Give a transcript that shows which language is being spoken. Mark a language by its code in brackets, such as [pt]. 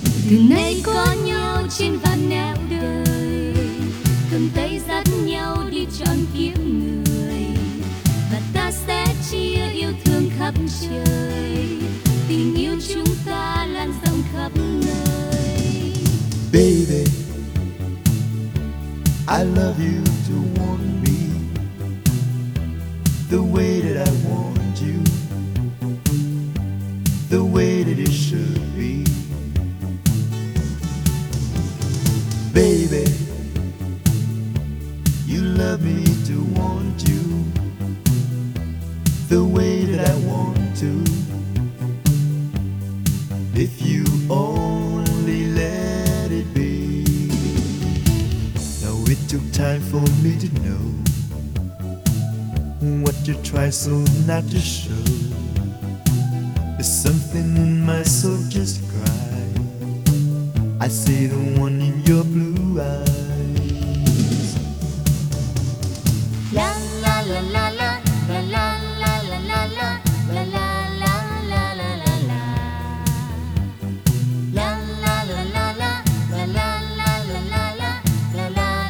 [vi] Từ nay có nhau trên vạn nẻo đời, cầm tay dắt nhau đi chọn kiếp người, và ta sẽ chia yêu thương khắp trời, tình yêu chúng ta lan rộng khắp nơi. [en] Baby, I love you to want me the way that I want you, the way that it should be. Baby, you love me to want you the way that I want to. If you only let it be. Now it took time for me to know what you try so not to show. There's something in my soul just cry. I see the one in your blue eyes. La la la la la la la la la la la la la la la la la la la la la la la la la la la la la la la la la la la la.